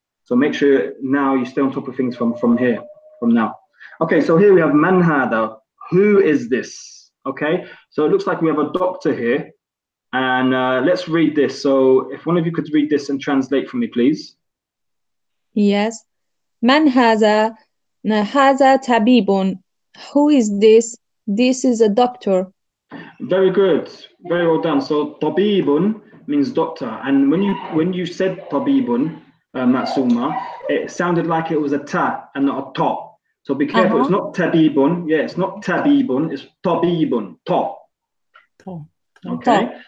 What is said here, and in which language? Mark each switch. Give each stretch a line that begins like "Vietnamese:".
English: So make sure now you stay on top of things from now. Okay, so here we have man hada. Who is this? Okay, so it looks like we have a doctor here. And let's read this. So if one of you could read this and translate for me, please. Yes.
Arabic: Man هذا؟ هذا طبيب.
English: Who is this? This is a doctor. Very good. Very well done. So tabibun means doctor. And when you said tabibun, Matsuma, it sounded like it was a ta and not a ta. So be careful. It's not tabibun. Yeah, it's not tabibun. It's tabibun. Ta. Okay.